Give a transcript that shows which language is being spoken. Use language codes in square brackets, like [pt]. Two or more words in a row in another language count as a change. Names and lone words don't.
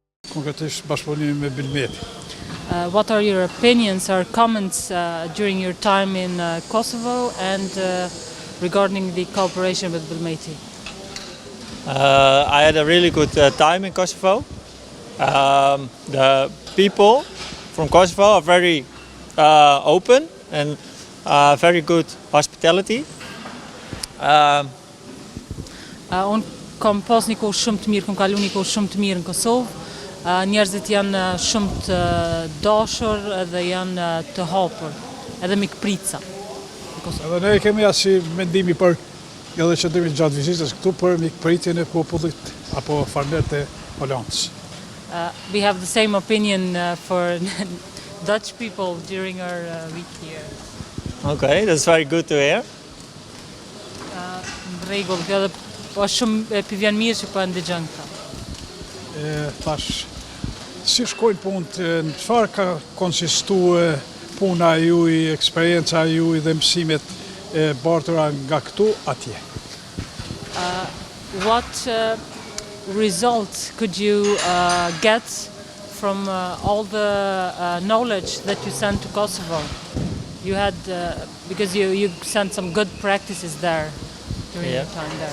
[sq] konkretisht bashkëpunimi me Bilmeti. [en] What are your opinions or comments during your time in Kosovo and regarding the cooperation with Bilmeti? I had a really good time in Kosovo. The people from Kosovo are very open and very good hospitality. [sq] Unë kam pas një kohë shumë të mirë, kam kalu një kohë shumë të mirë në Kosovë. Njerëzit janë shumë të dashur dhe janë të hapur, edhe mikprica. Edhe ne kemi asi mendimi për edhe qëndrimi gjatë vizitës këtu për mikpritjen e popullit apo farmerët e Hollandës. [en] We have the same opinion for Dutch people during our week here. Okay, that's very good to hear. [sq] Rregull, kjo edhe po shumë vjen mirë që po e ndëgjon këta. Tash, si shkojnë punët, në çfarë ka konsistuar puna juaj, eksperienca juaj dhe mësimet e bartura nga këtu atje? [en] What results could you get from all the knowledge that you sent to Kosovo? You had, because you sent some good practices there during your time there.